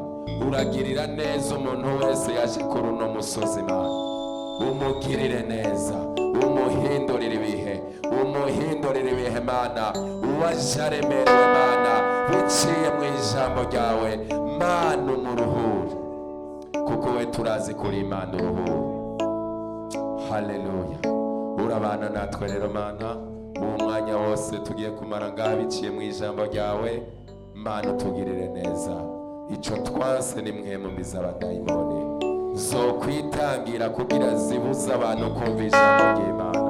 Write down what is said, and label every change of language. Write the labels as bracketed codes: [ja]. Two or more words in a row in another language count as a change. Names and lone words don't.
[rn] Uragirira neza umuntu wese yaje kuri uno musozi Mana, umugirire neza, umuhindurire ibihe, umuhindurire ibihe Mana. Uwaje aremerewe Mana, biciye mu ijambo ryawe Mana, umuruhure, kuko we turazi kuri Imana uruhure. Haleluya. Urabana natwe rero Mana, mu mwanya wose tugiye kumara ngaha biciye mu ijambo ryawe Mana, utugirire neza. Ico twanse ni mwe mu bizabadayimoni zo kwitangira kugira zibuza abantu kumva ijambo ry'Imana.